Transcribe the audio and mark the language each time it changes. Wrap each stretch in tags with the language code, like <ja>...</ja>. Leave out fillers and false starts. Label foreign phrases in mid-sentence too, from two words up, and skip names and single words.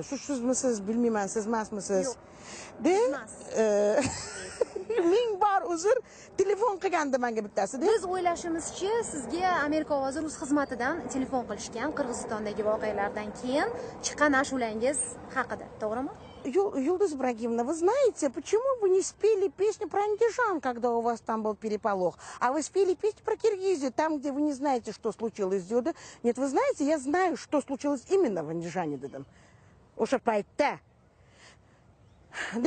<uz>Sizmisiz, bilmayman, siz emasmisiz? De ming bor uzr, telefon qilgandi menga bittasi-da. Biz o'ylashimizcha, sizga Amerika ovozi rus xizmatidan telefon qilishgan Qirg'izistondagi voqealardan keyin chiqqan ashulangiz haqida, to'g'rimi?</uz> <ru>Юлдуз Ибрагимовна, вы знаете, почему вы не спели песню про андижан, когда у вас там был переполох? А вы спели песню про Киргизию, там, где вы не знаете, что случилось с Дюдой. Нет, вы знаете, я знаю, что случилось именно в Андижане. Уж опять-то. Да?</ru>